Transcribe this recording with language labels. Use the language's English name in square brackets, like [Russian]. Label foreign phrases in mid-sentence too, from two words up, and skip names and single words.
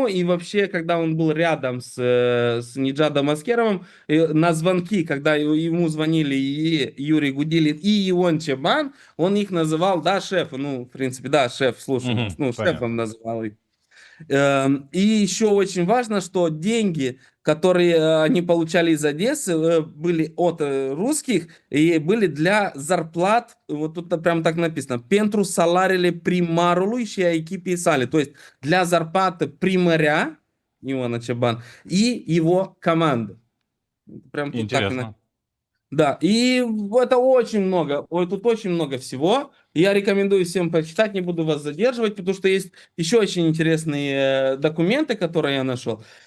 [Russian] И вообще, когда он был рядом с Ниджадом Аскеровым, на звонки, когда ему звонили и Юрий Гудилин, и Ион Чебан, он их называл, да, шеф, ну, в принципе, да, шеф, слушай, шефом называл их. И еще очень важно, что деньги, которые они получали из Одессы, были от русских и были для зарплат, вот тут прям так написано, [Romanian] «Pentru salariile primarului și a echipei sale», [Russian] то есть для зарплаты примаря Ивана Чабан и его команды. Прям тут так и Интересно. да, и это очень много, тут очень много всего. Я рекомендую всем почитать, не буду вас задерживать, потому что есть еще очень интересные документы, которые я нашел.